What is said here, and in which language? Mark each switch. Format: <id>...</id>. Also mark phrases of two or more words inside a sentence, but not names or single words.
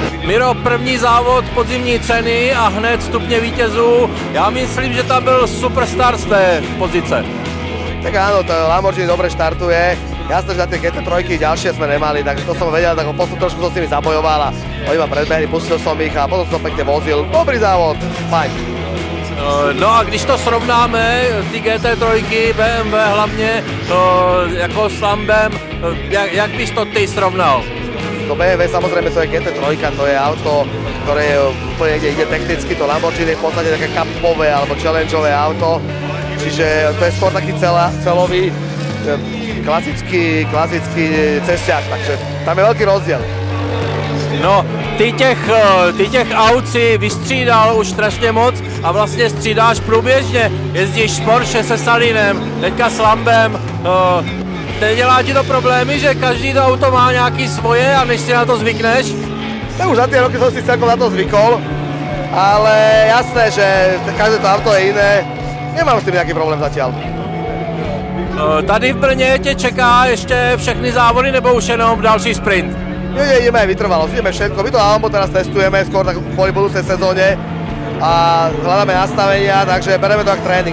<cs>Miro, první závod podzimní ceny a hned stupně vítězů. Já myslím, že tam byl superstar z té pozice.</cs> <sk>Tak áno, to Lamborghini dobre štartuje. Jasné, že na tie GT3 ďalšie sme nemali, takže to som vedel, tak poslednú trošku som s nimi zabojoval a oni ma predbehli, pustil som ich a potom som pekne vozil.</sk> <cs>Dobrý závod, fajn. No a když to srovnáme, ty GT3, BMW hlavně, jako s Lambem, jak bys to ty srovnal?</cs> <sk>To BMW samozrejme to je GT3, to je auto, ktoré úplne ide technicky, to Lamborghini je v podstate také cupové alebo challengeové auto, čiže to je skôr taký celový, klasický cesťák, takže tam je veľký rozdiel. No,</sk> <cs>ty těch aut si vystřídal už strašně moc a vlastně střídáš průběžně. Jezdíš s Porsche, se Salinem, teďka s Lambem. Nedělá ti to problémy, že každý to auto má nějaký svoje a než si na to zvykneš?</cs> <sk>Tak už za tie roky som si celkom na to zvykol, ale jasné, že každé to auto je iné. Nemám s tým nejaký problém zatiaľ.</sk> <cs>Tady v Brně tě čeká ještě všechny závody nebo už jenom další sprint?</cs> <sk>Nie, ideme aj vytrvalosť, ideme všetko. My to Lambo teraz testujeme, skôr tak kvôli budúcej sezóne a hľadáme nastavenia, takže bereme to ako tréning.</sk>